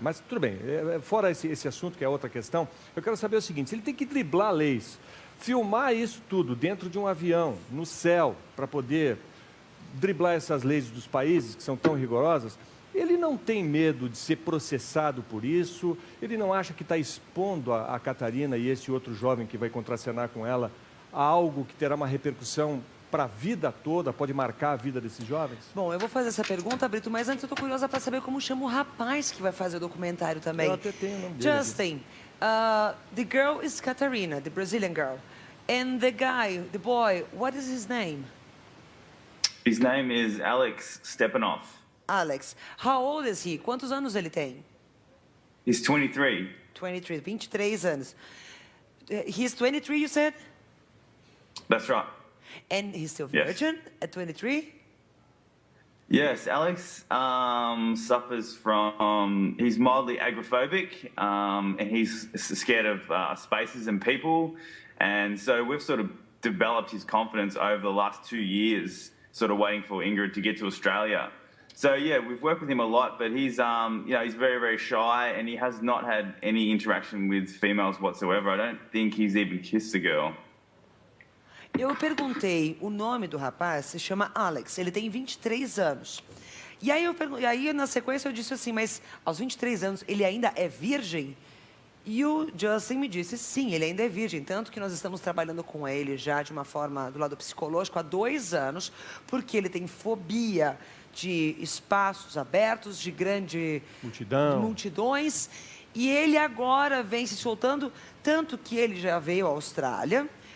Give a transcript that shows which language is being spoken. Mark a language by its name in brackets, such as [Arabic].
[Portuguese] Mas tudo bem, fora esse assunto que é outra questão, eu quero saber o seguinte, se ele tem que driblar leis, filmar isso tudo dentro de um avião, no céu, para poder driblar essas leis dos países que são tão rigorosas, ele não tem medo de ser processado por isso, ele não acha que está expondo a Katarina e esse outro jovem que vai contracenar com ela a algo que terá uma repercussão para a vida toda, pode marcar a vida desses jovens? Bom, eu vou fazer essa pergunta, Brito, mas antes eu estou curiosa para saber como chama o rapaz que vai fazer o documentário também. Eu até tenho o nome dele. [English] Justin, the girl is Katarina, the Brazilian girl. And the guy, the boy, what is his name? His name is Alex Stepanov. Alex. How old is he? [Portuguese] Quantos anos ele tem? [English] He's 23. [Portuguese] 23 anos. [English] He's 23, you said? That's right. And he's still virgin at 23? Yes, Alex suffers from, he's mildly agoraphobic, and he's scared of spaces and people. And so we've sort of developed his confidence over the last 2 years, sort of waiting for Ingrid to get to Australia. So yeah, we've worked with him a lot, but he's he's very, very shy, and he has not had any interaction with females whatsoever. I don't think he's even kissed a girl. [Portuguese] Eu perguntei, o nome do rapaz se chama Alex, ele tem 23 anos. E aí, na sequência, eu disse assim, mas aos 23 anos ele ainda é virgem? E o Justin me disse, sim, ele ainda é virgem, tanto que nós estamos trabalhando com ele já de uma forma do lado psicológico há 2 anos, porque ele tem fobia de espaços abertos, de multidões, e ele agora vem se soltando, tanto que ele já veio à Austrália.